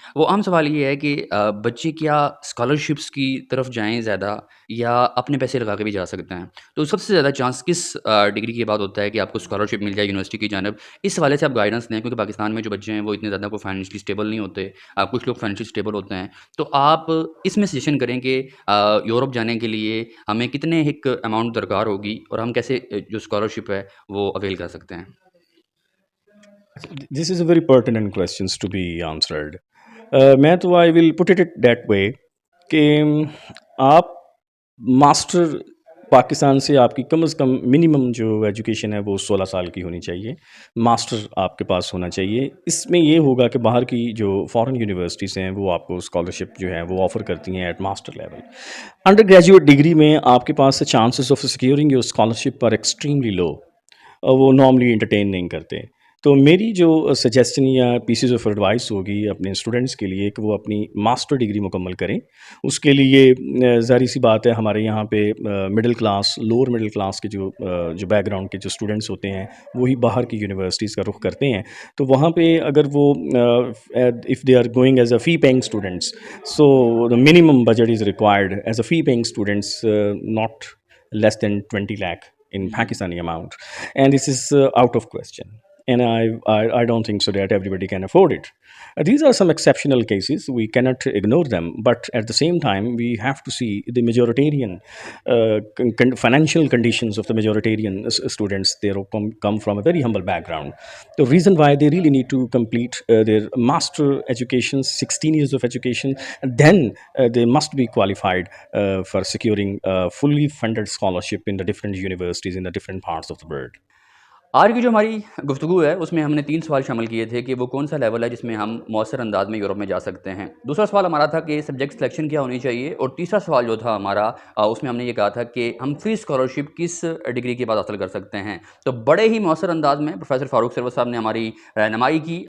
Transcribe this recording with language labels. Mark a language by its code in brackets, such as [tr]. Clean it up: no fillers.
[ur] وہ اہم سوال یہ ہے کہ بچے کیا اسکالرشپس کی طرف جائیں زیادہ, یا اپنے پیسے لگا کے بھی جا سکتے ہیں؟ تو سب سے زیادہ چانس کس ڈگری کے بعد ہوتا ہے کہ آپ کو اسکالرشپ مل جائے یونیورسٹی کی جانب؟ اس حوالے سے آپ گائیڈنس دیں, کیونکہ پاکستان میں جو بچے ہیں وہ اتنے زیادہ کوئی فائنینشلی اسٹیبل نہیں ہوتے, کچھ لوگ فائنینشلی اسٹیبل ہوتے ہیں. تو آپ اس میں سجیشن کریں کہ یورپ جانے کے لیے ہمیں کتنے ایک اماؤنٹ درکار ہوگی, اور ہم کیسے جو اسکالرشپ ہے وہ اویل کر سکتے ہیں؟ [en] This is a very pertinent questions to be answered. [ur] میں تو [en] I will put it that way [ur] کہ آپ ماسٹر پاکستان سے آپ کی کم از کم منیمم جو ایجوکیشن ہے وہ 16 سال کی ہونی چاہیے. ماسٹر آپ کے پاس ہونا چاہیے. اس میں یہ ہوگا کہ باہر کی جو فارن یونیورسٹیز ہیں وہ آپ کو اسکالرشپ جو ہے وہ آفر کرتی ہیں [en] At master level. Undergraduate degree [ur] میں آپ کے پاس [en] chances of securing your scholarship are extremely low, [ur] وہ نارملی انٹرٹین نہیں کرتے. تو میری جو سجیسشن یا پیسز آف ایڈوائس ہوگی اپنے اسٹوڈنٹس کے لیے کہ وہ اپنی ماسٹر ڈگری مکمل کریں. اس کے لیے ظاہری سی بات ہے ہمارے یہاں پہ middle class, lower middle class کے جو بیک گراؤنڈ کے جو اسٹوڈنٹس ہوتے ہیں وہی باہر کی یونیورسٹیز کا رخ کرتے ہیں. تو وہاں پہ اگر وہ [en] If they are going as a fee paying students, so the minimum budget is required as a fee paying students not less than 20 lakh in Pakistani amount, and this is out of question, and I don't think so that everybody can afford it. These are some exceptional cases, we cannot ignore them, but at the same time we have to see the majoritarian financial conditions of the majoritarian students. They come from a very humble background. The reason why they really need to complete their master education, 16 years of education, then they must be qualified for securing fully funded scholarship in the different universities in the different parts of the world. [ur] آج کی جو ہماری گفتگو ہے اس میں ہم نے 3 سوال شامل کیے تھے کہ وہ کون سا لیول ہے جس میں ہم مؤثر انداز میں یورپ میں جا سکتے ہیں. دوسرا سوال ہمارا تھا کہ سبجیکٹ سلیکشن کیا ہونی چاہیے، اور تیسرا سوال جو تھا ہمارا اس میں ہم نے یہ کہا تھا کہ ہم فری اسکالرشپ کس ڈگری کے بعد حاصل کر سکتے ہیں. تو بڑے ہی مؤثر انداز میں پروفیسر فاروق سرور صاحب نے ہماری رہنمائی کی.